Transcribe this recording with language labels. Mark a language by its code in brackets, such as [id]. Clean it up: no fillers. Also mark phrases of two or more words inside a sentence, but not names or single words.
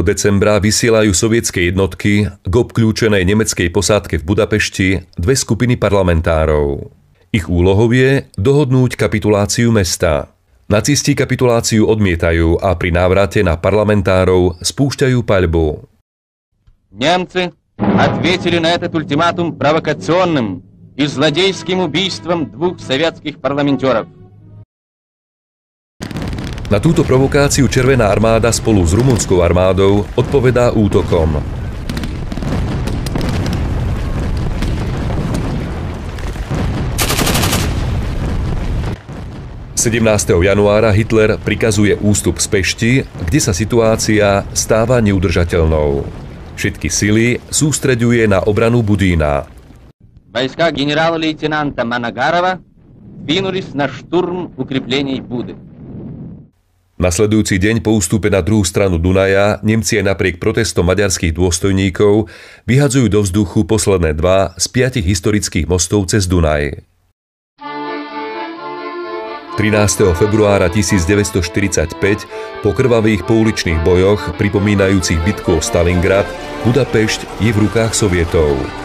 [sk] decembra vysielajú sovietske jednotky k obkľúčenej nemeckej posádke v Budapešti dve skupiny parlamentárov. Ich úlohou je dohodnúť kapituláciu mesta. Nacisti kapituláciu odmietajú a pri návrate na parlamentárov spúšťajú paľbu. [ru] Немцы ответили на этот ультиматум провокационным и злодейским убийством двух советских парламентеров. [sk] Na túto provokáciu Červená armáda spolu s rumunskou armádou odpovedá útokom. – 17. januára Hitler prikazuje ústup z Pešti, kde sa situácia stáva neudržateľnou. Všetky sily sústreďuje na obranu Budína. [ru] Войска генерала-лейтенанта Манагарова двинулись на штурм укреплений Буды. [sk] Nasledujúci deň po ústupe na druhú stranu Dunaja Nemci aj napriek protestom maďarských dôstojníkov vyhadzujú do vzduchu posledné dva z 5 historických mostov cez Dunaj. 13. februára 1945 po krvavých pouličných bojoch pripomínajúcich bitku o Stalingrad Budapešť je v rukách Sovietov.